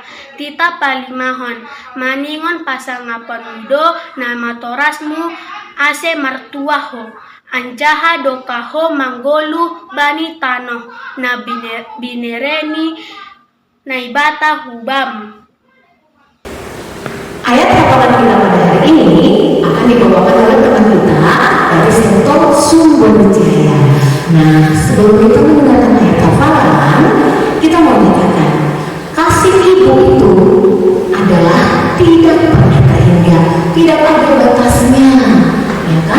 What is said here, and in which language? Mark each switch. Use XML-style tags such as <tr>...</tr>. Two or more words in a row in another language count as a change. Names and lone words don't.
<bts>Tita palimahon, maningon pasangapon udo, nama torasmu ase martuaho. Anjaha dokaho manggolu bani tanoh, na binereni naibata hubam.</bts> <id>Ayat hafalan kita pada hari ini akan dibawakan oleh teman kita dari sektor Sumber Jaya. Nah, sebelum kita mendengarkan ayat hafalan, kita mau nyatakan kasih ibu itu adalah tidak pernah terhingga, tidak ada batasnya, ya kan?</id>